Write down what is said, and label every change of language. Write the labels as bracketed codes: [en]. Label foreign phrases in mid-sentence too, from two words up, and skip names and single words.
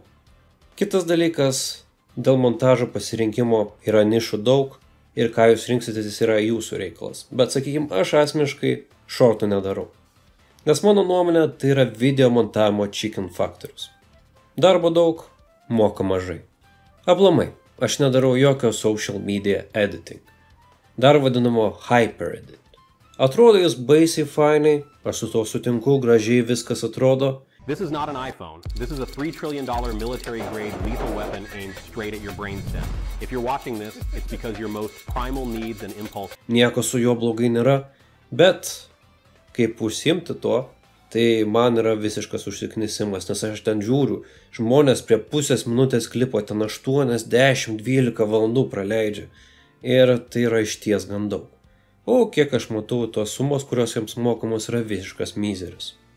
[lt] Kitas dalykas, dėl montažo pasirinkimo yra nišų daug ir ką jūs rinksitės yra jūsų reikalas. Bet sakykime, aš asmeniškai šortų nedarau. Nes mano nuomonė tai yra video montavimo chicken faktorius. Darbo daug, moka mažai. Aplamai, aš nedarau jokio [en] social media editing. [lt] Dar vadinamo [en] hyper edit. [lt] Atrodo jis baisiai fainai, aš su to sutinku, gražiai viskas atrodo. [en] This is not an iPhone. This is a $3 trillion military-grade lethal weapon aimed straight at your brainstem. If you're watching this, it's because your most primal needs and impulse. [lt] Nieko su juo blogai nėra, bet kaip užsiimti to, tai man yra visiškas užsiknisimas, nes aš ten žiūriu, žmonės prie pusės minutės klipo ten 8, 10, 12 valandų praleidžia. Ir tai yra išties gan daug. O kiek aš matau, tos sumos, kurios jiems mokamos, yra visiškas mizeris.